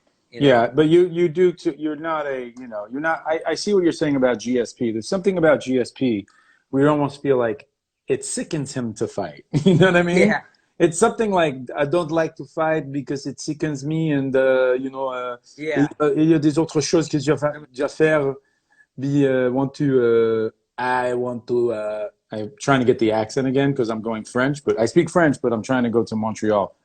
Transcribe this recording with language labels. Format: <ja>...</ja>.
<en>Yeah, but you do too. You're not you're not. I see what you're saying about GSP. There's something about GSP where you almost feel like it sickens him to fight. You know what I mean? Yeah, It's something like I don't like to fight because it sickens me, and yeah.</en> <fr>il y a des autres choses que je vais déjà faire.</fr> <en>Want to I want to I'm trying to get the accent again because I'm going French, but I speak French, but I'm trying to go to Montreal.</en>